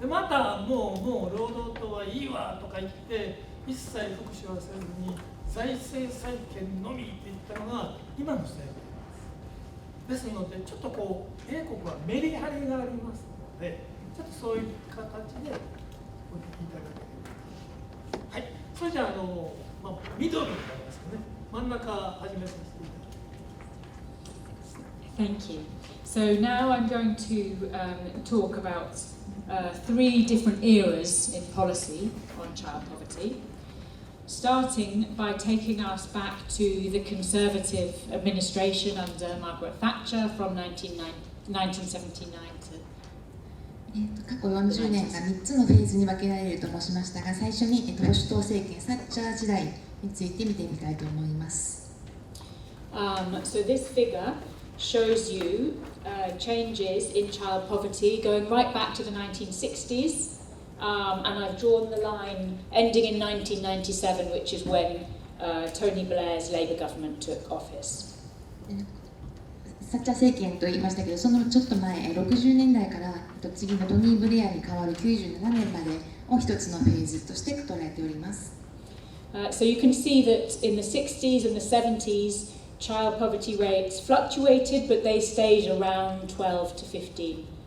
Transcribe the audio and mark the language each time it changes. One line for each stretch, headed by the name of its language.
Japanese: でまたもう労働党はいいわとか言って一切福祉はせずに財政再建のみって言ったのが今の政権です。ですのでちょっとこう米国はメリハリがありますので、ちょっとそういう形でお聞きいただければ。はい、それじゃあミドルになりますかね。真ん中始めさせていただきます。
English: Thank you. So now I'm going to talk about 3 different eras in policy on child poverty, starting by taking us back to the Conservative administration under Margaret Thatcher from 1979 to
Japanese: 過去40年が3つのフェーズに分けられると申しましたが、最初に保守党政権サッチャー時代について見てみたいと思います。
English: So this figure shows you changes in child poverty going right back to the 1960s, and I've drawn the line ending in 1997, which is when Tony Blair's Labour government took office.
Japanese: サッチャー政権と言いましたけど、そのちょっと前、60年代から次のトニー・ブレアに代わる97年までを一つのフェーズとして捉えております。
English: So you can see that in the 60s and the 70s, child poverty rates fluctuated, but they stayed around 12 to 15%.